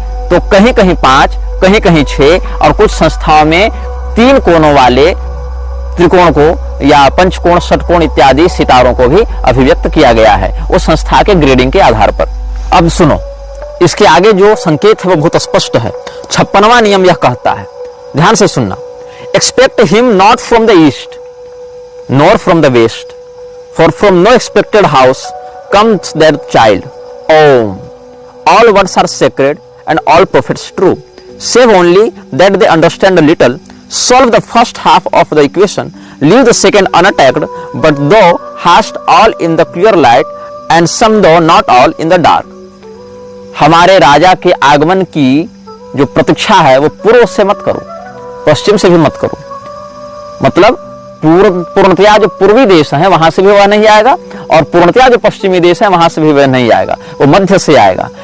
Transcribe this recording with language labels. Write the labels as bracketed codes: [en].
[hi] तो कहीं कहीं 5, कहीं कहीं 6, और कुछ संस्थाओं में 3 कोणों वाले त्रिकोण को या पंचकोण, षटकोण इत्यादि सितारों को भी अभिव्यक्त किया गया है उस संस्था के ग्रेडिंग के आधार पर। अब सुनो, इसके आगे जो संकेत है वो बहुत स्पष्ट है। 56वां नियम यह कहता है, ध्यान से सुनना, [en] Expect him not from the east nor from the west, for from no expected house comes that child. Om, all words are sacred and all prophets true, save only that they understand a little, solve the first half of the equation, leave the second unattacked, but thou hast all in the clear light and some though not all in the dark। [hi] हमारे राजा के आगमन की जो प्रतीक्षा है वो पूर्व से मत करो, पश्चिम से भी मत करो। मतलब पूर्णतया जो पूर्वी देश है वहां से भी वह नहीं आएगा, और पूर्णतया जो पश्चिमी देश है वहां से भी वह नहीं आएगा, वो मध्य से आएगा।